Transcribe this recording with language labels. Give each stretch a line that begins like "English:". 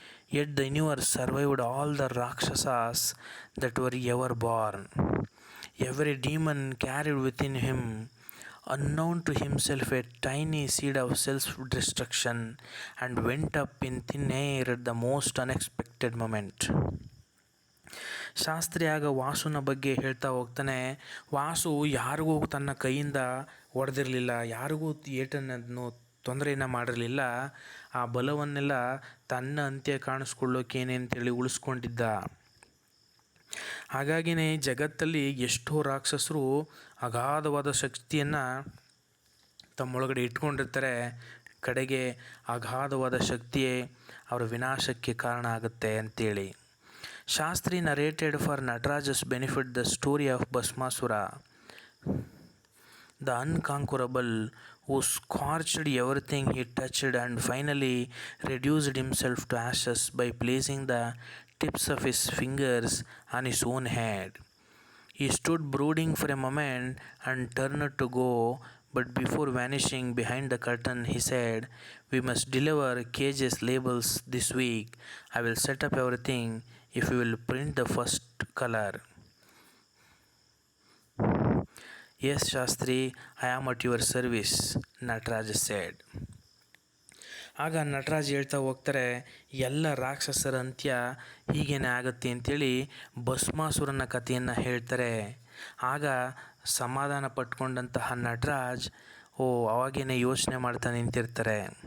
English: Yet the universe survived all the Rakshasas that were ever born. Every demon carried within him, unknown to himself, a tiny seed of self-destruction and went up in thin air at the most unexpected moment.
Kannada: Shastri ಆಗ ವಾಸುನ ಬಗ್ಗೆ ಹೇಳ್ತಾ ಹೋಗ್ತಾನೆ. ವಾಸು ಯಾರಿಗೂ ತನ್ನ ಕೈಯಿಂದ ಹೊಡೆದಿರಲಿಲ್ಲ, ಯಾರಿಗೂ ಏಟನ್ನು ತೊಂದರೆಯನ್ನು ಮಾಡಿರಲಿಲ್ಲ. ಆ ಬಲವನ್ನೆಲ್ಲ ತನ್ನ ಅಂತ್ಯ ಕಾಣಿಸ್ಕೊಳ್ಳೋಕೇನೆ ಅಂತೇಳಿ ಉಳಿಸ್ಕೊಂಡಿದ್ದ. ಹಾಗಾಗಿನೇ ಜಗತ್ತಲ್ಲಿ ಎಷ್ಟೋ ರಾಕ್ಷಸರು ಅಗಾಧವಾದ ಶಕ್ತಿಯನ್ನು ತಮ್ಮೊಳಗಡೆ ಇಟ್ಕೊಂಡಿರ್ತಾರೆ. ಕಡೆಗೆ ಅಗಾಧವಾದ ಶಕ್ತಿಯೇ ಅವರ ವಿನಾಶಕ್ಕೆ ಕಾರಣ ಆಗುತ್ತೆ ಅಂತೇಳಿ.
English: Shastri narrated for Nataraja's benefit the story of Bhasmasura, the unconquerable, who scorched everything he touched and finally reduced himself to ashes by placing the tips of his fingers on his own head. He stood brooding for a moment and turned to go, but before vanishing behind the curtain he said, "We must deliver cages labels this week. I will set up everything if you will print the first color." "Yes, Shastri, I am at your service," Nataraj said.
Kannada: ಆಗ ನಟರಾಜ್ ಹೇಳ್ತಾ ಹೋಗ್ತಾರೆ, ಎಲ್ಲ ರಾಕ್ಷಸರ ಅಂತ್ಯ ಹೀಗೇನೆ ಆಗುತ್ತೆ ಅಂತೇಳಿ ಭಸ್ಮಾಸುರನ ಕಥೆಯನ್ನು ಹೇಳ್ತಾರೆ. ಆಗ ಸಮಾಧಾನ ಪಟ್ಕೊಂಡಂತಹ ನಟರಾಜ್ ಅವಾಗೇನೆ ಯೋಚನೆ ಮಾಡ್ತಾ ನಿಂತಿರ್ತಾರೆ.